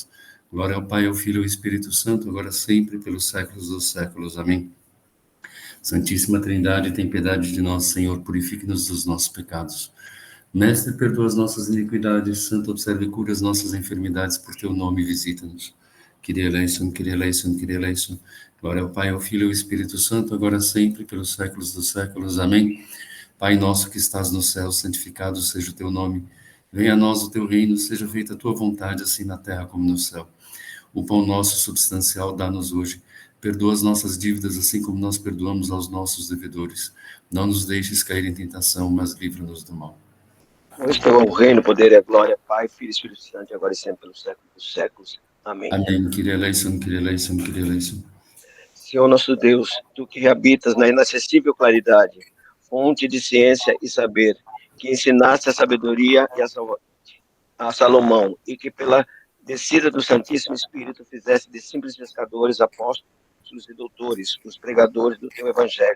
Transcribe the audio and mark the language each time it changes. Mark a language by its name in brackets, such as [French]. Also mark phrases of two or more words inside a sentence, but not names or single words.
[Portuguese] Glória ao Pai, ao Filho e ao Espírito Santo, agora sempre, pelos séculos dos séculos. Amém. Santíssima Trindade, tem piedade de nós, Senhor, purifique-nos dos nossos pecados. Mestre, perdoa as nossas iniquidades, Santo, observe e cura as nossas enfermidades, por teu nome visita-nos. [Greek] Κύριε ἐλέησον, Κύριε ἐλέησον, Κύριε ἐλέησον. [Portuguese] Glória ao Pai, ao Filho e ao Espírito Santo, agora sempre, pelos séculos dos séculos. Amém. Pai nosso que estás no céu, santificado seja o teu nome. Venha a nós o teu reino, seja feita a tua vontade, assim na terra como no céu. O pão nosso substancial dá-nos hoje. Perdoa as nossas dívidas, assim como nós perdoamos aos nossos devedores. Não nos deixes cair em tentação, mas livra-nos do mal. Pois teu é o reino, o poder e a glória, Pai, Filho e Espírito Santo, agora e sempre, pelos séculos dos séculos. Amém. Amém. [Greek] Κύριε ἐλέησον, Κύριε ἐλέησον, Κύριε ἐλέησον. [Portuguese] Senhor nosso Deus, tu que habitas na inacessível claridade, fonte de ciência e saber, que ensinaste a sabedoria e a Salomão, e que pela descida do Santíssimo Espírito fizeste de simples pescadores, apóstolos e doutores, os pregadores do teu evangelho.